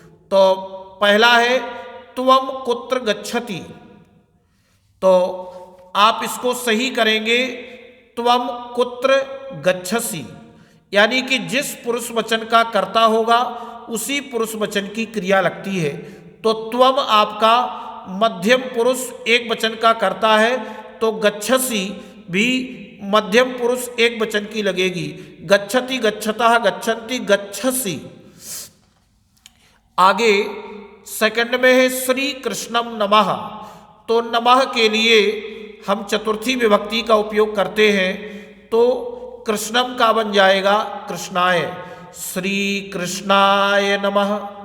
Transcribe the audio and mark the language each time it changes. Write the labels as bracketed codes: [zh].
[hi] तो पहला है [sa] त्वम कुत्र गच्छति, [hi] तो आप इसको सही करेंगे [sa] त्वम कुत्र गच्छसि, [hi] यानी कि जिस पुरुष वचन का कर्ता होगा उसी पुरुष वचन की क्रिया लगती है। तो त्वम आपका मध्यम पुरुष एक वचन का कर्ता है, तो गच्छसि भी मध्यम पुरुष एक वचन की लगेगी। [sa] गच्छति, गच्छतः, गच्छन्ति, गच्छसि। [hi] आगे सेकंड में है [sa] श्री कृष्णम नमः। [hi] तो नमः के लिए हम चतुर्थी विभक्ति का उपयोग करते हैं, तो कृष्णम का बन जाएगा कृष्णाय, [sa] श्री कृष्णाय नमः।